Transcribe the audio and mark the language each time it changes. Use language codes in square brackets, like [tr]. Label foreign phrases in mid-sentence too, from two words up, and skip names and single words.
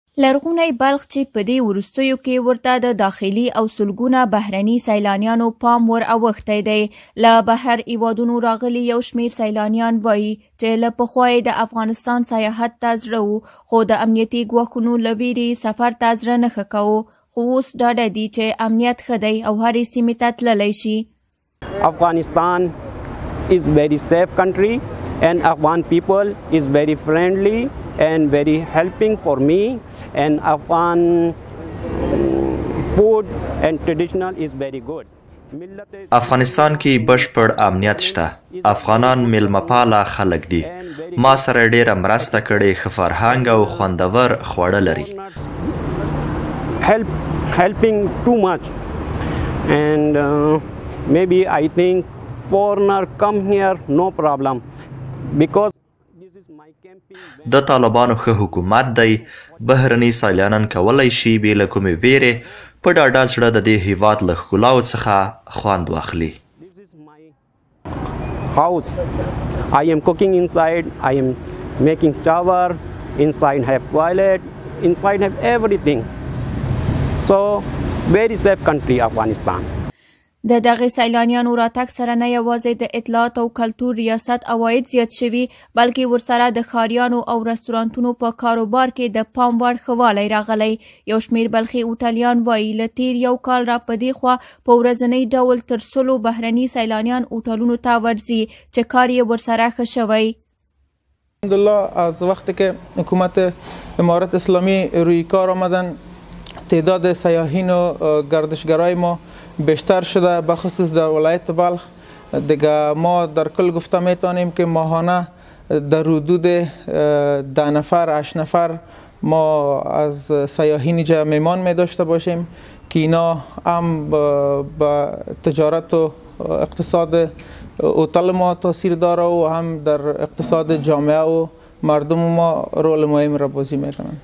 [ps] لرغونی بلخ چې په دې وروستیو کې ورته د داخلي او سلګونه بهرني سیلانیانو پام ور اوښتی دی. له بهر هیوادونو راغلي یو شمېر سیلانیان وایي چې له پخوا یې د افغانستان سیاحت ته زړه و، خو د امنیتي ګواښونو له ویرې سفر ته زړه نه ښه کوو. خو اوس ډاډه دي چې امنیت ښه دی او هرې سیمې ته تللی شي. [en] Afghanistan is very safe country and Afghan people is very friendly and very helping for me, and Afghan food and traditional is very good. [ps] افغانستان کې بشپړ امنیت شته. افغانان میلمه‌پاله خلک دي. ما سره ډیره مرسته کړې، ښه فرهنګ او خوندور خواړه لري. [en] Helping too much, and maybe I think foreigner come here no problem because [ps] د طالبانو ښه حکومت دی. بهرني سیلانیان کولی شي بې له کومې ویرې په ډاډه زړه د دې هیواد له ښکلاو څخه خوند واخلي. [en] This is my house. I am cooking inside. I am making shower. Inside have toilet. Inside have everything. So very safe country Afghanistan. [ps] د دغه سیلانیانو راتګ سره نه یوازې د اطلاعات او کلتور ریاست عواید زیات شوي، بلکې ورسره د ښاریانو او رستورانتونو په کاروبار کې د پام وړ ښه والی راغلی. یو شمېر بلخي هوټلیان وایي له تیر یو کال را په دې خوا په ورځنی ډول تر 100 بهرني سیلانیان هوټلونو ته ورځي چې کار یې ورسره ښه شوی. [fa] الحمدلله از وقتی که حکومت امارت اسلامی روی کار آمدن تعداد سیاحین و گردشگرای ما بیشتر شده، بخصوص در ولایت بلخ. دیگه ما در کل گفته میتونیم که ماهانه در حدود 10 نفر 8 نفر ما از سیاحین اینجا میمان می داشته باشیم که اینا هم با تجارت و اقتصاد هتل ما تاثیر داره و هم در اقتصاد جامعه و مردم ما رول مهم را بازی میکنند.